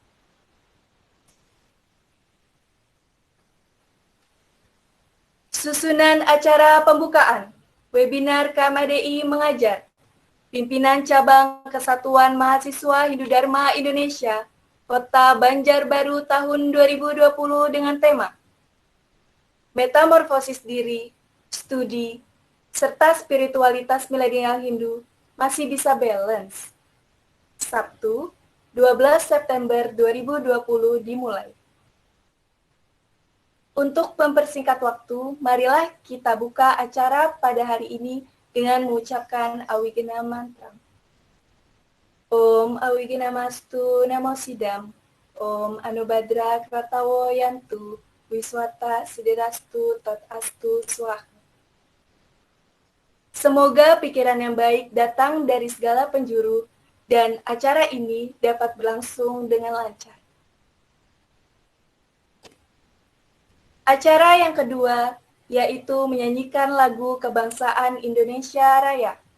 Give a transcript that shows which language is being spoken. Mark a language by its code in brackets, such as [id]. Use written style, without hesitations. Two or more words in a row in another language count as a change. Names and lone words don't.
[id] Susunan acara pembukaan, webinar KMDI mengajar, Pimpinan Cabang Kesatuan Mahasiswa Hindu Dharma Indonesia, Kota Banjarbaru tahun 2020 dengan tema Metamorfosis Diri, Studi, serta Spiritualitas Milenial Hindu masih bisa balance. Sabtu, 12 September 2020 dimulai. Untuk mempersingkat waktu, marilah kita buka acara pada hari ini dengan mengucapkan Awigena Mantra. [sa] Om Awigena Mastu Namo Sidam, Om Anubhadra Kratawo Yantu, Wiswata Siderastu Tat Astu Swaha. [id] Semoga pikiran yang baik datang dari segala penjuru dan acara ini dapat berlangsung dengan lancar. Acara yang kedua yaitu menyanyikan lagu kebangsaan Indonesia Raya.